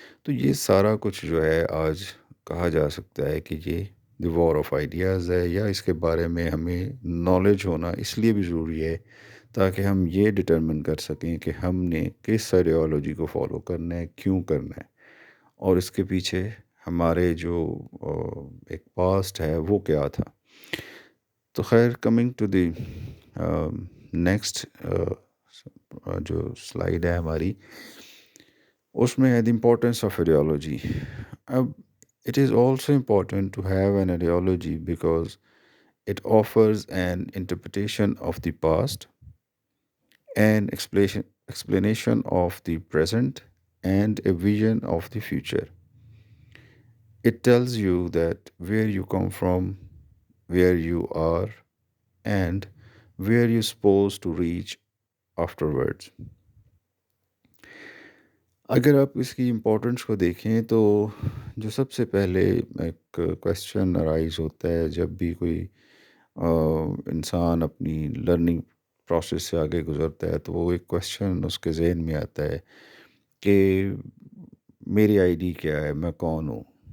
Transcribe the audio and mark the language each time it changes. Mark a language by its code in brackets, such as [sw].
[hi] तो ये सारा कुछ जो है आज कहा जा सकता है कि ये द वॉर ऑफ आइडियाज़ है या इसके बारे में हमें नॉलेज होना इसलिए भी ज़रूरी है ताकि हम ये डिटरमिन कर सकें कि हमने किस आइडियोलॉजी को फॉलो करना है, क्यों करना है और इसके पीछे हमारे जो एक पास्ट है वो क्या था। तो खैर, [en] coming to the next [hi] जो स्लाइड है हमारी, उसमें है द इम्पोर्टेंस ऑफ आइडियोलॉजी। [en] अब it is also important to have an ideology because it offers an interpretation of the past, an explanation of the present, and a vision of the future. It tells you that where you come from, where you are, and where you're supposed to reach afterwards. [hi] अगर आप इसकी importance को देखें तो जो सबसे पहले एक क्वेश्चन अराइज होता है जब भी कोई इंसान अपनी लर्निंग प्रोसेस से आगे गुजरता है, तो वो एक क्वेश्चन उसके ज़हन में आता है कि मेरी आईडी क्या है, मैं कौन हूँ,